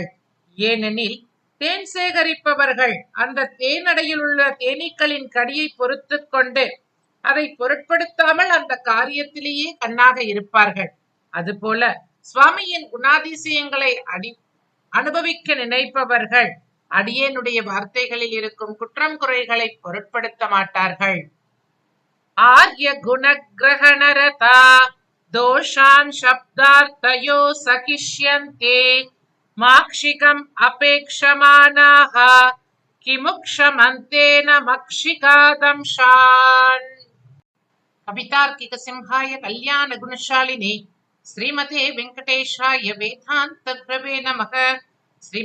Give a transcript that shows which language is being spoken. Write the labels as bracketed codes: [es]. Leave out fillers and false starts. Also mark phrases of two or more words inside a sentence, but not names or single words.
[ta] ஏனெனில் தேன் சேகரிப்பவர்கள் அந்த தேனடையில் உள்ள தேனீக்களின் கடியை பொறுத்து கொண்டு அதை பொருட்படுத்தாமல் அந்த காரியத்திலேயே கண்ணாக இருப்பார்கள். அதுபோல சுவாமியின் குணாதிசயங்களை அனுபவிக்க நினைப்பவர்கள் அடியேனுடைய வார்த்தைகளில் இருக்கும் குற்றம் குறைகளை பொருட்படுத்த மாட்டார்கள். [sa] आर्य गुण ग्रहणरता दोषान् शब्दार्थयो सहिष्यन्ते माक्षिकम् अपेक्षमाणाः किमु क्षमन्तेन मक्षिकादंशान्। कवितार्किक सिंहाय कल्याण गुणशालिने श्रीमते वेंकटेशाय वेदांत गुरवे नमः।